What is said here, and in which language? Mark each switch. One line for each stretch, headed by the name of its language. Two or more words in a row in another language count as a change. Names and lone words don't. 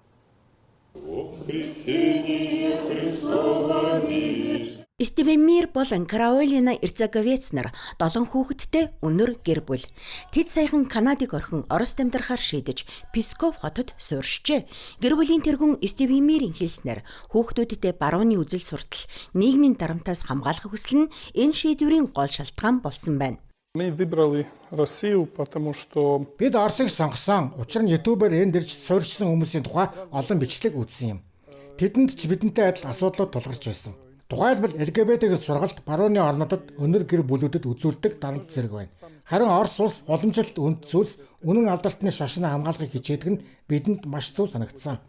Mongolian: Стивемир болон Каролина Ирзаговец нар 7 хүүхэдтэй өнөр гэр бүл. Тэд саяхан Канадыг орхин Орост амьдрахаар шийдэж Псков хотод суурьшжээ. Гэр бүлийн тэргүүн Стивемирийн хэлснээр хүүхдүүдтэй барууны үзэл суртал, нийгмийн дарамтаас хамгаалах хүсэл нь энэ шийдвэрийн гол шалтгаан болсон байна.
Russian: Мы выбрали Россию, потому что
Mongolian: Бид Оросыг сонгосон. Учир нь YouTube-аар энд ирж суурьшсан хүмүүсийн тухай олон бичлэг үзсэн юм. Тэдэнд ч бидэнтэй адил асуудлууд тулгарч байсан. Тухайлбал LGBT-ийн сургалт барууны орнуудад өнөр гэр бүлүүдэд үзүүлдэг дарамт зэрэг байна. Харин Орос улс уламжилт үнд зүйлс үнэн алдартны шашнаа хамгаалахыг хичээдэг нь бидэнд маш зөв санагдсан.